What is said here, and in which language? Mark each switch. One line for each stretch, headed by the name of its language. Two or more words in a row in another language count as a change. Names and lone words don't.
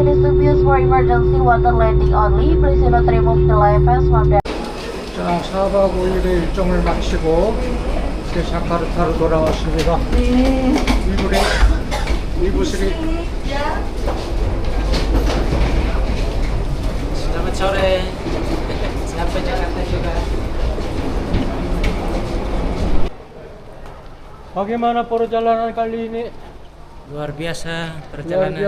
English: It is to be used for emergency water landing only. Please do not remove the life vest from the...
Korean: 자, 4박 5일의 일정을 마치고 이제 자카르타로 돌아왔습니다.
Indonesian: Ibu Sri Selamat sore. Sampai Jakarta juga. Bagaimana perjalanan kali ini? Luar biasa, perjalanannya